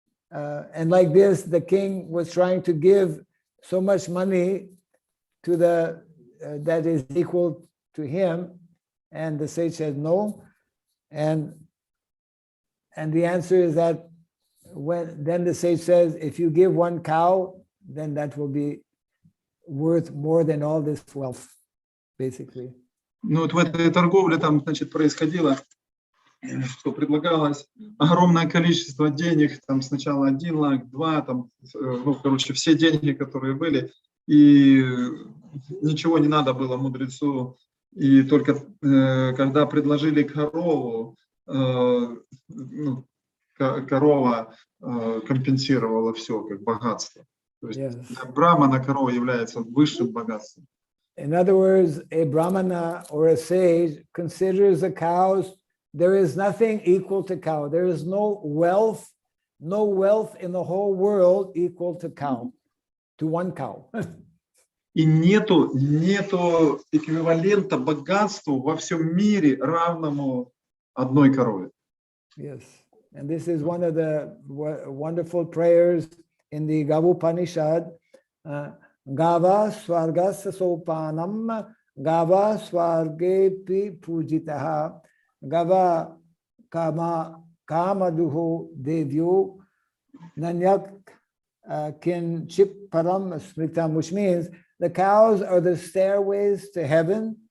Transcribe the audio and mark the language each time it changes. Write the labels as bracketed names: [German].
[English] And like this, the king was trying to give so much money to the that is equal to him. And the sage said, no. And the answer is that then the sage says, if you give 1 cow, then that will be worth more than all this wealth, basically. [Russian] Ну вот в этой торговле там, значит, происходило, что предлагалось огромное количество денег, там сначала 1 лак, 2, там, ну, короче, все деньги, которые были, и ничего не надо было мудрецу, и только когда предложили корову, ну, корова компенсировала все, как богатство. То есть для брамана корова является высшим богатством. [English] In other words, a brahmana or a sage considers the cows, there is nothing equal to cow. There is no wealth in the whole world equal to cow, to 1 cow. [Russian] И нету эквивалента богатству во всем мире, равному одной корове. [English] Yes, and this is one of the wonderful prayers in the Gavupanishad. [Sanskrit] Gava swargasa sopanam, gava swargepi pujitaha, gava kamaduho devyo, nanyak kinchip param smritam, [English] which means the cows are the stairways to heaven.